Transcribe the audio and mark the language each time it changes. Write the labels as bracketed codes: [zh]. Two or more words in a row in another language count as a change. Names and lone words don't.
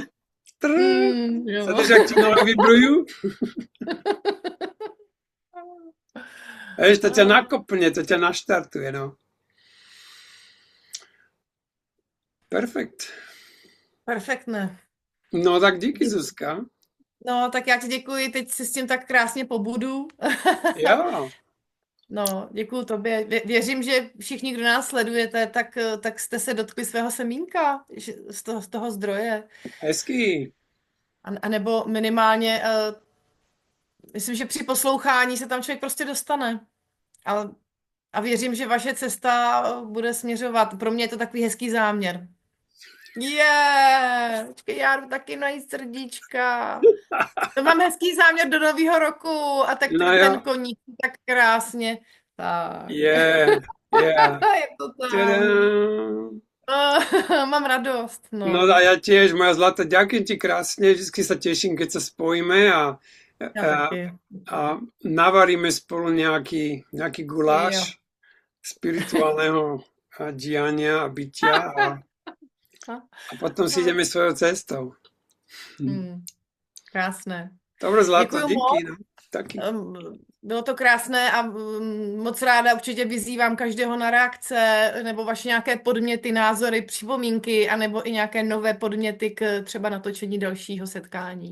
[sk] Sleduješ, jak ti nohy vibrujú? Vieš, to ťa nakopne, to ťa naštartuje, no. Perfekt. Perfektné. [cs] No tak díky, Zuzka. No, tak já ti děkuji, teď si s tím tak krásně pobudu. Jo. No, děkuju tobě. Věřím, že všichni, kdo nás sledujete, tak jste se dotkli svého semínka z toho zdroje. Hezký. A nebo minimálně, myslím, že při poslouchání se tam člověk prostě dostane. A, a věřím, že vaše cesta bude směřovat. Pro mě je to takový hezký záměr. Počkej, já jdu taky najít srdíčka. To mám hezký záměr do nového roku a tak No ten jo. koník tak krásně. Tak. [en] Yeah, yeah. [cs] Je to tam. Tadam. Mám radost, No no. [sk] a ja tiež, moja zlata, ďakujem ti krásne, vždy sa teším, keď sa spojíme [cs] Já [sk] a, [cs] taky. [sk] a navaríme spolu nejaký [cs] Jo. [sk] guláš spirituálneho diania a bytia a potom si ideme svojou cestou. Hmm, [cs] krásné. [sk] Dobre, zlato, [cs] Děkuji díky, moc. no. Taky. Bylo to krásné a moc ráda určitě vyzývám každého na reakce nebo vaše nějaké podměty, názory, připomínky, anebo i nějaké nové podměty k třeba natočení dalšího setkání.